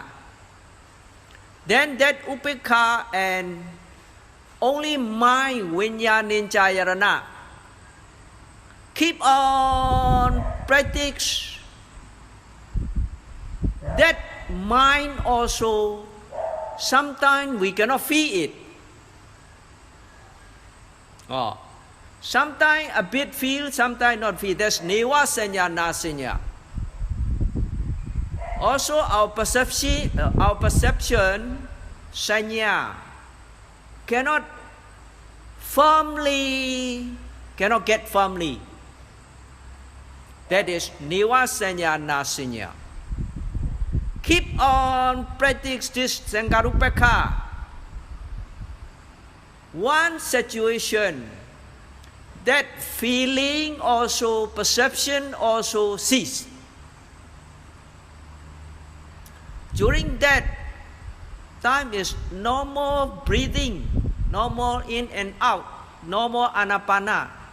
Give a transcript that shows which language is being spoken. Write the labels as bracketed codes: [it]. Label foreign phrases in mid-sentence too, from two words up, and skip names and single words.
[en] Then that upekha and only mind, vijnaninchayarana, keep on practice. That mind also, sometimes we cannot feel it. Sometimes a bit feel, sometimes not feel. [pi] That's neva sanya nasanya. [en] Also our perception, sanya, cannot get firmly. That is [pi] neva sanya nasanya. [en] keep on practice this Sankarupeka, one situation, that feeling also, perception also cease. During that time is normal breathing, normal in and out, normal anapana.